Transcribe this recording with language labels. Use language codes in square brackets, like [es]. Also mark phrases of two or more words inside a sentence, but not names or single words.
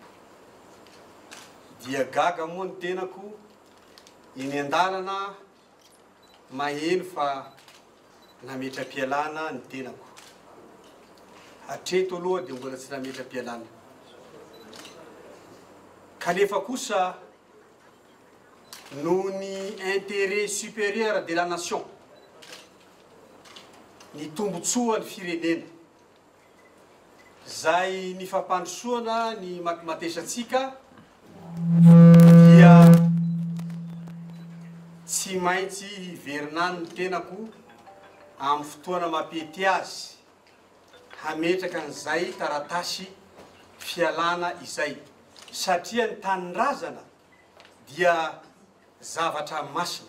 [mg] Dia gaga moa ny tenako iny an-dalana maheno fa nametra-pialana ny tenako. Hatreto aloha dia mbola tsy nametra-pialana. Kanefa kosa no ny [fr] intérêt supérieur de la nation [mg] ny tombotsoa ny firenena zay ny fampandrosoana ny matesatsika dia tsy maintsy hiverinany ny tenako amin'ny fotoana mampety azy hametraka an'izay taratasy fialana izay satria ny tanindrazana dia zavatra masina.